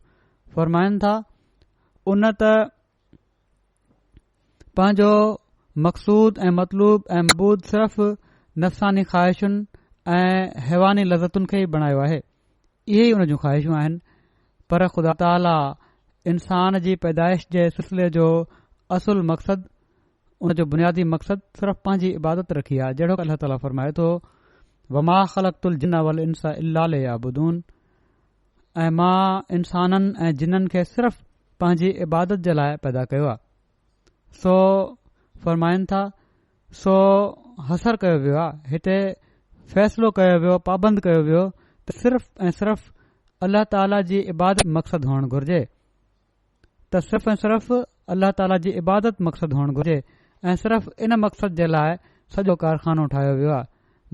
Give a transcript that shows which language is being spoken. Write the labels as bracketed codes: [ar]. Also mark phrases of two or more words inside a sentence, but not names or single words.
[sd] फरमाइनि था उन त पंहिंजो मक़सूद ऐं मतलूब ऐं मबूद सिर्फ़ नफ़सानी ख़्वाहिशुनि ऐं हैवानी लज़तुनि खे ई बणायो आहे। इहे ई उन जूं ख़्वाहिशूं आहिनि, पर ख़ुदा ताला इंसान जी पैदाइश जे सिलसिले जो असुल मक़सदु, उन जो बुनियादी मक़सदु सिर्फ़ पंहिंजी इबादत रखी आहे। जहिड़ो अल्लाह ताला फरमाए थो [ar] وما خلقت الجن والإنس إلا ليعبدون, [sd] ऐं मां इंसाननि ऐं जिन्ननि खे सिर्फ़ पंहिंजी इबादत जे लाइ पैदा कयो आहे। सो फरमाइनि था सो हसर कयो वियो आहे, हिते फ़ैसिलो कयो वियो, पाबंद कयो वियो त सिर्फ़ ऐं सिर्फ़ अल्लाह ताला जी इबादत मक़सदु हुअणु घुर्जे, त सिर्फ़ ऐं सिर्फ़ अल्लाह ताला जी इबादत मक़सदु हुअणु घुर्जे ऐं सिर्फ़ इन मक़सद जे लाइ सॼो कारखानो ठाहियो वियो आहे।